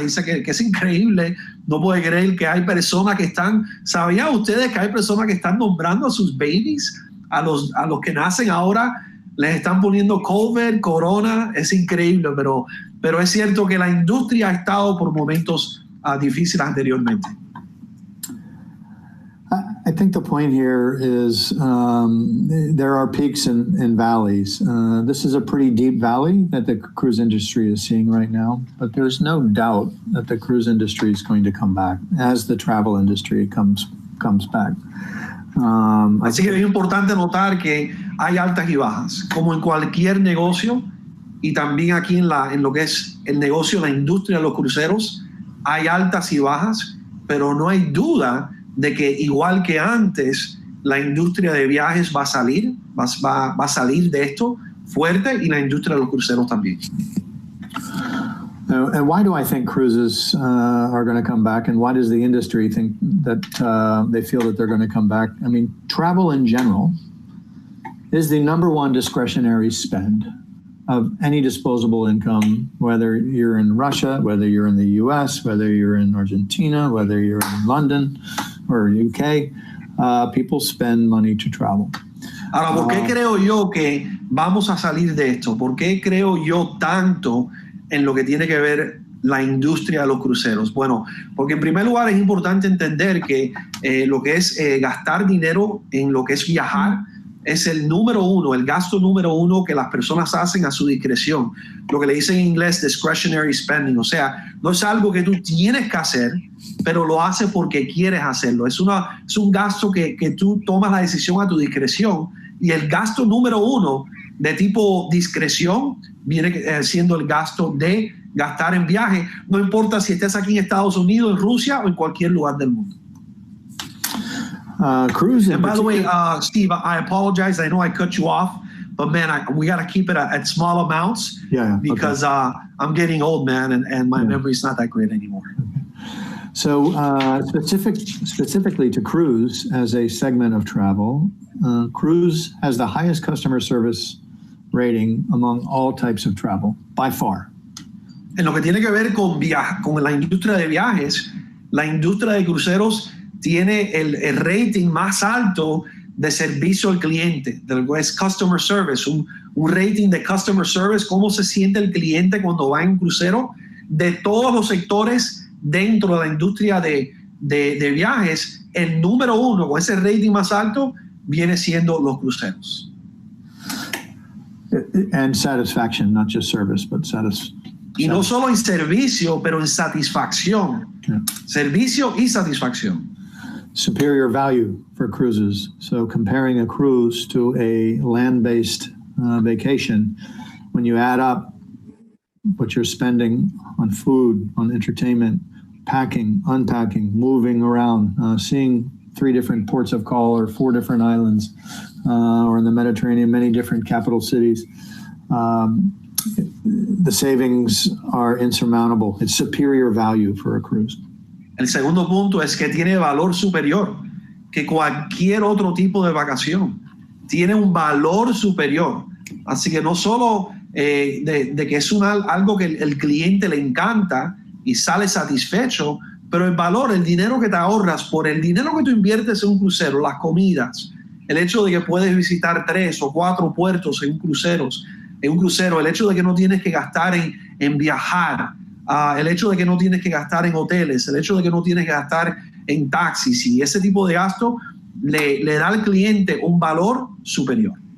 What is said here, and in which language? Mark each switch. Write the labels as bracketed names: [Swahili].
[Spanish] Dice que es increíble, no puede creer que hay personas que ¿sabían ustedes que hay personas que están nombrando a sus babies, a los que nacen ahora, les están poniendo COVID, corona? Es increíble, pero es cierto que la industria ha estado por momentos difíciles anteriormente. [English] I think the point here is there are peaks and valleys. This is a pretty deep valley that the cruise industry is seeing right now, but there's no doubt that the cruise industry is going to come back as the travel industry comes back. [Spanish] Así que es importante notar que hay altas y bajas, como en cualquier negocio, y también aquí en lo que es el negocio, la industria de los cruceros, hay altas y bajas, pero no hay duda de que igual que antes, la industria de viajes va a salir de esto fuerte, y la industria de los cruceros también. [English] And why do I think cruises are going to come back, and why does the industry think that they feel that they're going to come back? I mean, travel in general is the number one discretionary spend of any disposable income, whether you're in Russia, whether you're in the US, whether you're in Argentina, whether you're in London or UK, people spend money to travel. [Spanish] Ahora, ¿por qué creo yo que vamos a salir de esto? ¿Por qué creo yo tanto en lo que tiene que ver la industria de los cruceros? Bueno, porque en primer lugar es importante entender que lo que es gastar dinero en lo que es viajar, es el número uno, el gasto número uno que las personas hacen a su discreción. Lo que le dicen en inglés [English] discretionary spending. [Spanish] O sea, no es algo que tú tienes que hacer, pero lo haces porque quieres hacerlo. Es un gasto que tú tomas la decisión a tu discreción. Y el gasto número uno de tipo discreción viene siendo el gasto de gastar en viaje. No importa si estés aquí en Estados Unidos, en Rusia o en cualquier lugar del mundo. [English] Cruise. And by the way, Steve, I apologize. I know I cut you off, but man, we got to keep it at small amounts. Yeah. Because I'm getting old, man, and my memory's not that great anymore. So specifically to cruise as a segment of travel, cruise has the highest customer service rating among all types of travel, by far. [Spanish] En lo que tiene que ver con la industria de viajes, la industria de cruceros tiene el rating más alto de servicio al cliente, es [English] customer service, [Spanish] un rating de customer service, cómo se siente el cliente cuando va en crucero, de todos los sectores dentro de la industria de viajes, el número uno con ese rating más alto viene siendo los cruceros. [English] And satisfaction, not just service, but satisfaction. [Spanish] Y no solo en servicio, pero en satisfacción. [English] Yeah. [Spanish] Servicio y satisfacción. [English] Superior value for cruises. So comparing a cruise to a land-based vacation, when you add up what you're spending on food, on entertainment, packing, unpacking, moving around, seeing 3 different ports of call or 4 different islands, or in the Mediterranean, many different capital cities, the savings are insurmountable. It's superior value for a cruise. [Spanish] El segundo punto es que tiene valor superior que cualquier otro tipo de vacación. Tiene un valor superior. Así que no solo de que es algo que el cliente le encanta y sale satisfecho, pero el valor, el dinero que te ahorras por el dinero que tú inviertes en un crucero, las comidas, el hecho de que puedes visitar 3 o 4 puertos en un crucero, el hecho de que no tienes que gastar en viajar, el hecho de que no tienes que gastar en hoteles, el hecho de que no tienes que gastar en taxis, y ese tipo de gasto le da al cliente un valor superior.